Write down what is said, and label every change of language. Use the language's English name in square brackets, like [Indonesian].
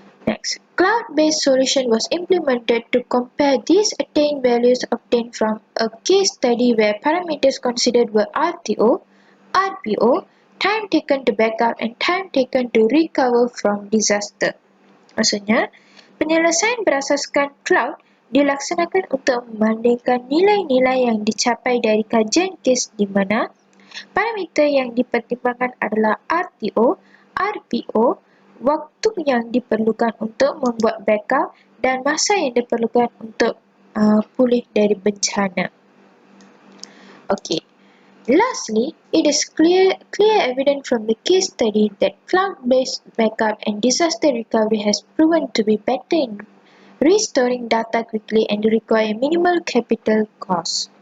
[English] Next, cloud-based solution was implemented to compare these attained values obtained from a case study where parameters considered were RTO, RPO, time taken to backup and time taken to recover from disaster. [Malay] Maksudnya, penyelesaian berasaskan cloud dilaksanakan untuk membandingkan nilai-nilai yang dicapai dari kajian kes di mana parameter yang dipertimbangkan adalah RTO, RPO, waktu yang diperlukan untuk membuat backup dan masa yang diperlukan untuk pulih dari bencana. [English] Okay. Lastly, it is clear evidence from the case study that cloud-based backup and disaster recovery has proven to be better in restoring data quickly and require minimal capital cost.